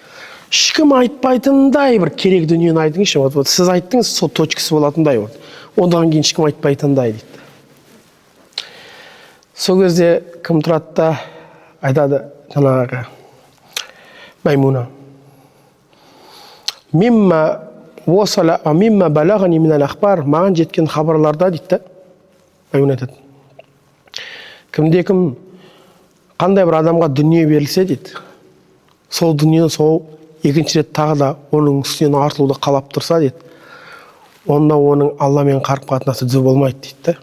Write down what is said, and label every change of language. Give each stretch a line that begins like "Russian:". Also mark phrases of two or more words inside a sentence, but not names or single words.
Kazakh: Ешкім айтпайтындай бір керек дүниені айтыңызшы. Вот сіз айттыңыз, сол точкасы болатындай. Одан кейін ешкім айтпайтындай дейді. Сол кезде кім тұрады да айтады жаңағы Маймуна.
Arabic: مما بلغني من الأخبار,
Kazakh: маған жеткен хабарларда дейді. Маймуна айтады. Кім қандай бір адамға дүние берілсе дейді. Сол дүниені сол екінші рет тағы да оның үстінен артылуды қалап тұрса дейді. Онда оның Алламен қарым-қатынасы түзу болмайды дейді.